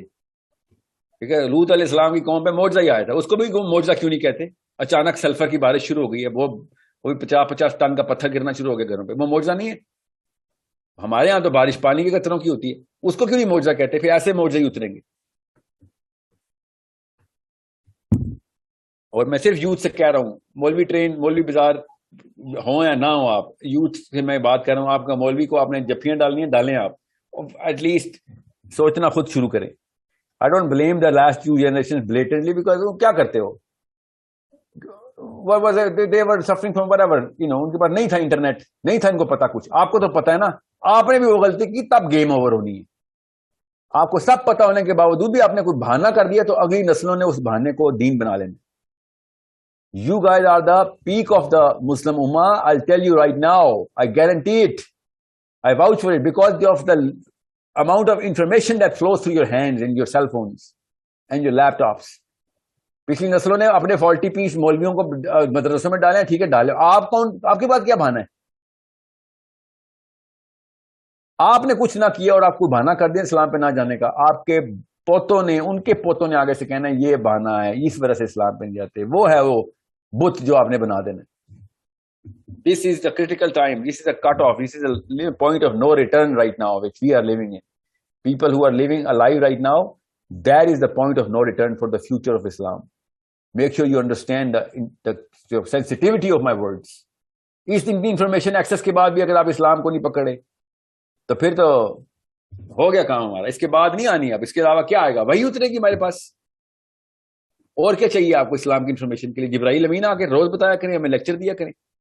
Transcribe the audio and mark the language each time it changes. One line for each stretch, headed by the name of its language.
Urdu: ٹھیک ہے, لوط علیہ السلام کی قوم پہ معجزہ ہی آیا تھا, اس کو بھی معجزہ کیوں نہیں کہتے؟ اچانک سلفر کی بارش شروع ہو گئی ہے, وہ 50 ٹن کا پتھر گرنا شروع ہو گیا گھروں پہ, وہ معجزہ نہیں ہے؟ ہمارے ہاں تو بارش پانی کے قطروں کی ہوتی ہے, اس کو کیوں نہیں معجزہ کہتے؟ پھر ایسے معجزے ہی اتریں گے. اور میں صرف یوتھ سے کہہ رہا ہوں, مولوی ٹرین, مولوی بازار ہوں یا نہ ہوں, آپ یوتھ سے میں بات کر رہا ہوں. آپ کا مولوی کو آپ نے جفیاں ڈالنی ہیں, ڈالیں آپ, ایٹ لیسٹ سوچنا خود شروع کریں.
English: I don't blame the last few generations blatantly because
Urdu: وہ کیا کرتے ہو,
English: what was it? They were suffering from whatever,
Urdu: ان کے پاس نہیں تھا انٹرنیٹ, نہیں تھا ان کو پتا کچھ. آپ کو تو پتا ہے نا, آپ نے بھی وہ غلطی کی تب گیم اوور ہونی ہے. آپ کو سب پتا ہونے کے باوجود بھی آپ نے کوئی بہانہ کر دیا تو اگلی نسلوں نے اس بہانے کو دین بنا لینا.
English: You guys are the peak of the Muslim Ummah. I'll tell you right now. I guarantee it. I vouch for it because of the amount of information that flows through your hands and your cell phones and your laptops.
Urdu: پچھلی نسلوں نے اپنے 40 پیس مولویوں کو مدرسوں میں ڈالے, ٹھیک ہے ڈالے. آپ کے پاس کیا بہانہ ہے؟ آپ نے کچھ نہ کیا اور آپ کو بہانہ کر دیا اسلام پہ نہ جانے کا. آپ کے پوتوں نے, ان کے پوتوں نے آگے سے کہنا ہے یہ بہانہ ہے, اس وجہ سے اسلام پہ نہیں جاتے. وہ ہے وہ بت جو آپ نے بنا دینا.
English: This is the critical time. This is a cut off. This is a point of no return right now which we are living in. People who are living alive right now, that is the point of no return for the future of Islam. Make sure you understand the sensitivity of my words.
Urdu: اس information Axis کے بعد بھی اگر آپ اسلام کو نہیں پکڑے تو پھر تو ہو گیا کام ہمارا. اس کے بعد نہیں آنی. اب اس کے علاوہ کیا آئے گا؟ وہی اترے گی ہمارے پاس. اور کیا چاہیے آپ کو اسلام کی انفارمیشن کے لیے؟ جبرائیل امین آ کے روز بتایا کریں, ہمیں لیکچر دیا کریں.